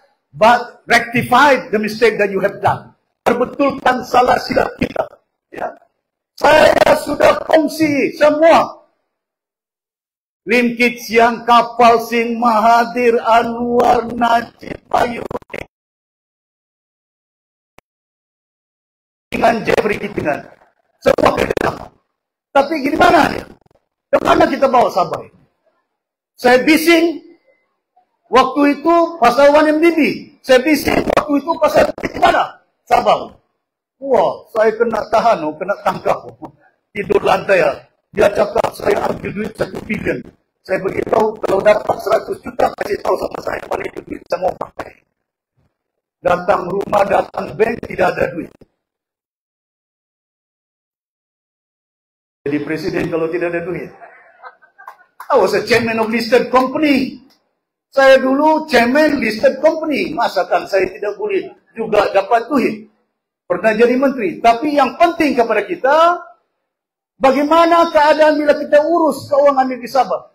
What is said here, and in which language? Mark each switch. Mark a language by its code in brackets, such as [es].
[en] But rectify the mistake that you have done. [ms] Perbetulkan salah silap kita. Ya. Saya sudah kongsi semua. Lim Kit Siang, Kapal Sing, Mahathir, Anwar, Najib, Bayu, dengan Jeffrey Kitingan. Semua kerjasama. Tapi gimana ya? Kemana kita bawa Sabah? Saya bising waktu itu pasal 1MDB. Saya bising waktu itu pasal mana? Sabah. Wah, saya kena tahan, kena tangkap. Tidur lantai. Dia cakap saya ambil duit 1 bilion. Saya beritahu kalau dapat 100 juta kasih tahu sama saya mana itu duit saya mau pakai. Datang rumah, datang bank, tidak ada duit. Jadi presiden kalau tidak ada duit. [en] I was a chairman of listed company. [ms] Saya dulu chairman listed company. Masakan saya tidak boleh juga dapat duit. Pernah jadi menteri. Tapi yang penting kepada kita, bagaimana keadaan bila kita urus keuangan di Sabah.